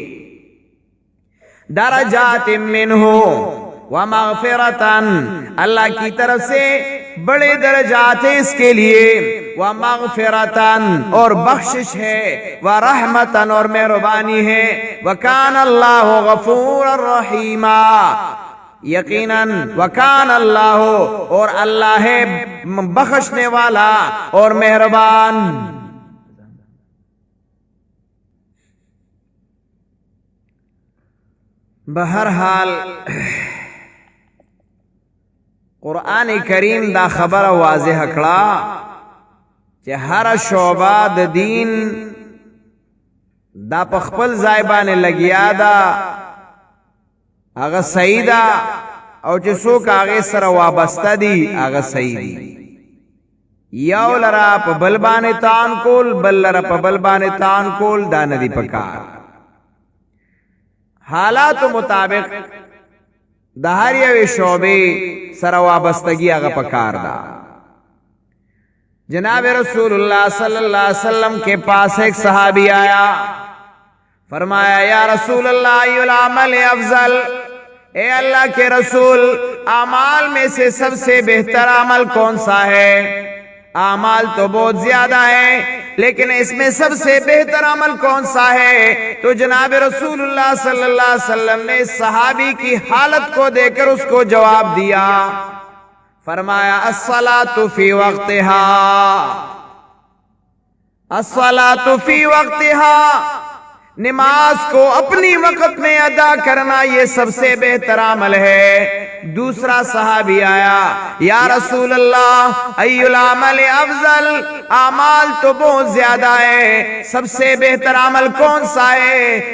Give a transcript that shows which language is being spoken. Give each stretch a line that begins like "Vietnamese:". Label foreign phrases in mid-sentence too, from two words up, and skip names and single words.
Arabic: درجات منہ ومغفرتاً،
Urdu: اللہ کی طرف سے بڑے درجات ہیں اس کے لیے، ومغفرتاً اور بخشش ہے، ورحمتاً اور مہربانی ہے،
Arabic: وکان اللہ غفور الرحیم،
Urdu: یقیناً
Arabic: وکان اللہ
Urdu: اور اللہ ہے بخشنے والا اور مہربان۔
Pashto: بہرحال قرآن کریم دا خبر واضح کړه چې هر شعبہ د دین دا په خپل ځای باندې لګیا ده، هغه صحیح ده، او چې څوک هغه سره وابسته دي هغه صحیح دي، یو لرا په بل باندې تان کول، بل لرا په بل باندې تان کول دا نه دی پکار، حالات مطابق د هر یو شعبې سره وابستگی هغه پکار ده۔
Urdu: جناب رسول اللہ
Arabic: صلی اللہ علیہ وسلم
Urdu: کے پاس ایک صحابی آیا، فرمایا
Arabic: یا رسول اللہ ای العمل افضل،
Urdu: اے اللہ کے رسول اعمال میں سے سب سے بہتر عمل کون سا ہے؟ اعمال تو بہت زیادہ ہیں لیکن اس میں سب سے بہتر عمل کون سا ہے؟ تو جناب رسول اللہ
Arabic: صلی اللہ علیہ وسلم
Urdu: نے صحابی کی حالت کو دیکھ کر اس کو جواب دیا، فرمایا
Arabic: الصلاۃ فی وقتها، الصلاۃ فی وقتها،
Urdu: نماز کو اپنی وقت میں ادا کرنا یہ سب سے بہتر عمل ہے۔ دوسرا صحابی آیا،
Arabic: یا رسول اللہ ای العمل افضل،
Urdu: اعمال تو بہت زیادہ ہے، سب سے بہتر عمل کون سا ہے؟